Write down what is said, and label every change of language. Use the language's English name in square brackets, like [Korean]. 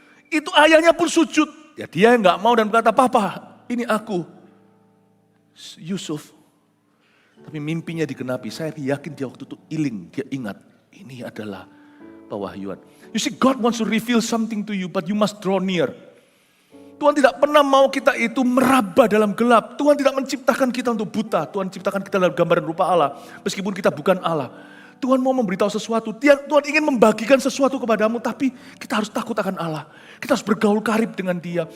[Indonesian] Itu ayahnya pun sujud. Ya dia yang gak mau dan berkata, Papa ini aku, Yusuf. Tapi mimpinya digenapi, saya yakin dia waktu itu iling, dia ingat. Ini adalah pewahyuan. [English] You see, God wants to reveal something to you, but you must draw near. [Indonesian] Tuhan tidak pernah mau kita itu meraba dalam gelap. Tuhan tidak menciptakan kita untuk buta. Tuhan ciptakan kita dalam gambaran rupa Allah. Meskipun kita bukan Allah. Tuhan mau memberitahu sesuatu. Tuhan ingin membagikan sesuatu kepadamu. Tapi kita harus takut akan Allah. Kita harus bergaul karib dengan dia.